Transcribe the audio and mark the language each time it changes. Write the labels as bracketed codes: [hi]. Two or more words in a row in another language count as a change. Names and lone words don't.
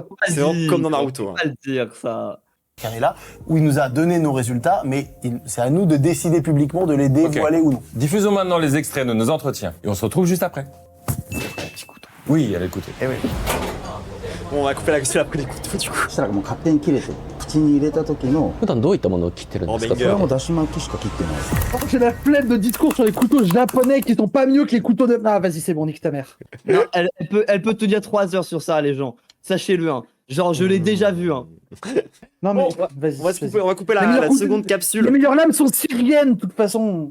[fr] C'est vraiment comme dans Naruto. Faut Hein. pas le dire, ça. Carré là, où il nous a donné nos résultats, mais c'est à nous de décider publiquement de les dévoiler ou non. Diffusons maintenant les extraits de nos entretiens et on se retrouve juste après. Oui, allez écouter. Eh oui. Bon, on va couper la question après les couteaux, du coup. [ja] したらもう勝手に切れて口に入れた時の普段どういったものを切ってるんですか？ [fr] Oh, [ja] それは [fr] banger. [ja] もうだし巻きしか切ってないです [fr] Oh, j'ai la flemme de discours sur les couteaux japonais qui sont pas mieux que les couteaux de. Ah, vas-y, c'est bon, nique ta mère. Non, elle peut tenir 3 heures sur ça, les gens. Sachez-le, hein. Genre, je l'ai déjà vu, hein. Non, mais Bon, vas-y. On va, vas-y. on va couper Les la meilleurs coups- seconde Les capsule. meilleures lames sont syriennes, de toute façon.